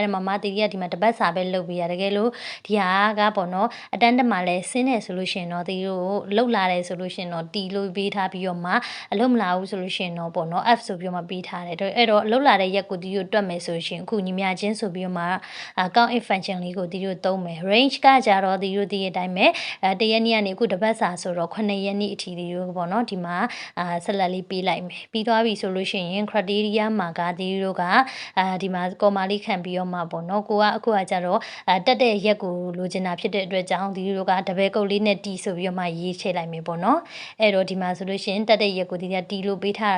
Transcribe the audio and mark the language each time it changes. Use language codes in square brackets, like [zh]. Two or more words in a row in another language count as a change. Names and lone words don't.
[my] ဒါမှမတီကဒီမှာတပတ်စာပဲလုပ်ပေးရတကယ်လို့ဒီဟာကပေါ့နော်အတန်းတက်မှာလဲဆင်းနေဆိုလို့ရှိရင်တော့တီတို့လှုပ်လာတယ်ဆို လို့ရှိရင်တော့တီလို့ပေးထားပြီးတော့မှအလုပ်မလာဘူးဆိုလို့ရှိရင်တော့ပေါ့နော် F ဆိုပြီးတော့မှပေးထားတယ်အဲ့တော့လှုပ်လာတဲ့ရက်ကိုတီတို့တွက်မယ်ဆိုရှင်အခုညီမချင်းဆိုပြီးတော့မှ [en] count if function [my] လေးကိုတီတို့သုံးမယ် range ကကြတော့တီတို့ဒီအတိုင်းပဲတရက်နေ့ကနေအခုတပတ်စာဆိုတော့9ရက်နေ့အထိတီတို့ပေါ့နော်ဒီမှာဆက်လက်လေးပေးလိုက်မယ်ပြီးသွားပြီဆိုလို့ရှိရင် criteria မှာကတီတို့ကဒီမှာ comma လေးခံပြီးတော့မှပေါ့နော် ကိုကအခုကကြတော့တက်တဲ့ရက်ကိုလိုချင်တာဖြစ်တဲ့အတွက်ကြောင့်တီတို့ကတပည့်ကုတ်လေးနဲ့တီဆိုပြီးတော့မှရေးချလိုက်မယ်ပေါ့နော်အဲ့တော့ဒီမှာဆိုလို့ရှိရင်တက်တဲ့ရက်ကိုတီကတီလို့ပေးထားတာ